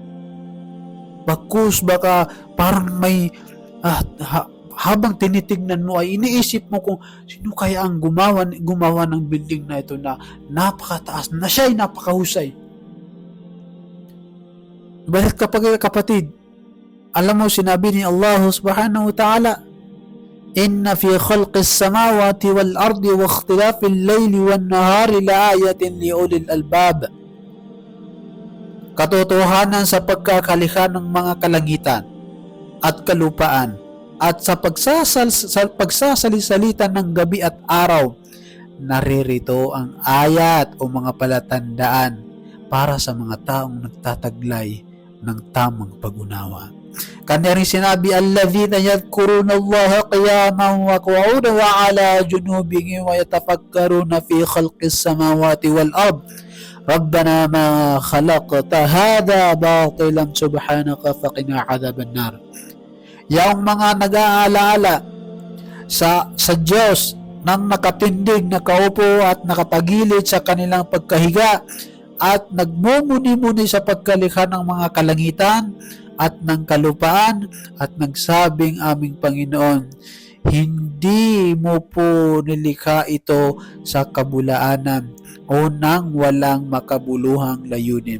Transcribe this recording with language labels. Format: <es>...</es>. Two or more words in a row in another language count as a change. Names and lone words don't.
<tl>Bagkus baka parang may habang tinitignan mo ay iniisip mo kung sino kaya ang gumawa ng building na ito na napakataas, na siya ay napakahusay. Bakit kapatid? Alam mo, sinabi ni</tl> <ar>الله سبحانه وتعالى، إن في خلق السماوات والأرض واختلاف الليل والنهار لآيات لأولي الألباب.</ar> <tl>Katotohanan sa pagkakalikha ng mga kalangitan at kalupaan at sa pagsasalisalita ng gabi at araw, naririto ang ayat o mga palatandaan para sa mga taong nagtataglay ng tamang pag-unawa. Kanya rin sinabi,</tl> <ar>الذين يذكرون الله قياما وقعودا وعلى جنوبهم ويتفكرون في خلق السماوات والأرض. ربنا ما خلقت هذا باطلا سبحانك فقنا عذاب النار.</ar> <tl>Yung mga nag-aalaala sa Diyos nang nakatindig, nakaupo at nakatagilid sa kanilang pagkahiga at nagmumuni-muni sa pagkalikha ng mga kalangitan at ng kalupaan at nagsabing, aming Panginoon, hindi mo po nilikha ito sa kabulaanan o nang walang makabuluhang layunin.</tl>